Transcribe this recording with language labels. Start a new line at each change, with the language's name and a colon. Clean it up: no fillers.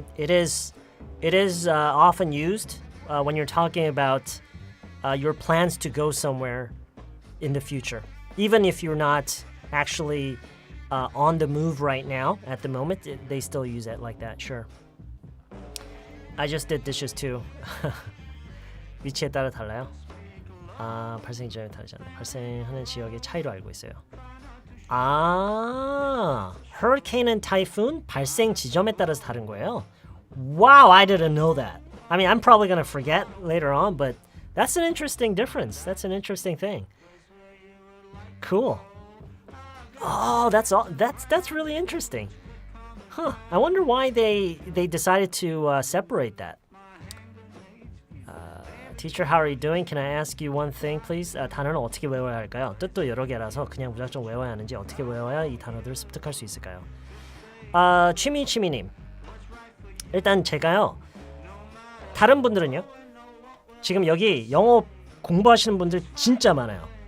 English: It is often used when you're talking about your plans to go somewhere in the future. Even if you're not actually on the move right now at the moment, they still use it like that. Sure. I just did dishes too.
Korean: 위치에 따라 달라요. 발생 지점이 다르지 않나. 발생하는 지역의 차이로 알고 있어요. 아,
English: hurricane and typhoon
Korean: 발생 지점에 따라서 다른 거예요.
English: Wow, I didn't know that. I mean, I'm probably gonna forget later on, but that's an interesting difference. That's an interesting thing. Cool. Oh, that's really interesting. Huh. I wonder why they decided to separate that. Teacher, how are you doing? Can I ask you one thing, please?
Korean: 단어는 어떻게 외워야 할까요? 뜻도 여러 개라서 그냥 무작정 외워야 하는지 어떻게 외워야 이 단어들을 습득할 수 있을까요? 취미님. 일단 제가요. 다른 분들은요. 지금 여기 영어 공부하시는 분들 진짜 많아요.